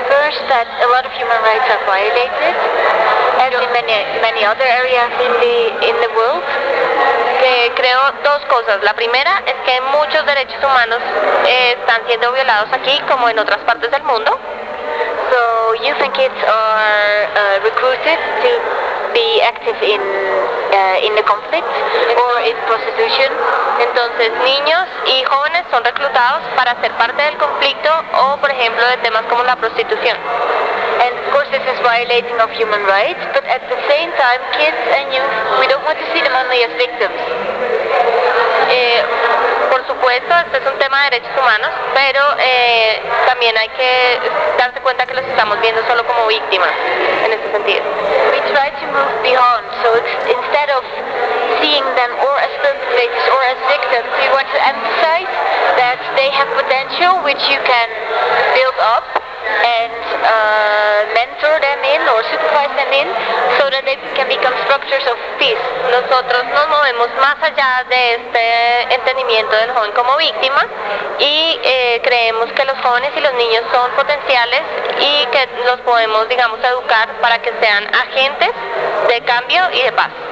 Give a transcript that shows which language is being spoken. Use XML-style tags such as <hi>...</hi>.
<en>First, that a lot of human rights are violated, as in many other areas in the world.</en> <es>Que creo dos cosas. La primera es que muchos derechos humanos están siendo violados aquí como en otras partes del mundo.</es> <en>So youth and kids are recruited to be active in the conflict or in prostitution.</en> <es>Entonces niños y jóvenes son reclutados para ser parte del conflicto o, por ejemplo, de temas como la prostitución.</es> <en>And of course this is violating of human rights, but at the same time kids and youth, we don't want to see them only as victims.</en> <es>es un tema de derechos humanos, pero también hay que darse cuenta que los estamos viendo solo como víctimas en este sentido.</es> <en>We try to move beyond, so instead of seeing them or as perpetrators or as victims, we want to emphasize that they have potential which you can build up and mentor them in or supervise them in so that they can become structures of peace.</en> <es>Nosotros nos movemos más allá de este entendimiento del joven como víctima y creemos que los jóvenes y los niños son potenciales y que los podemos, digamos, educar para que sean agentes de cambio y de paz.</es>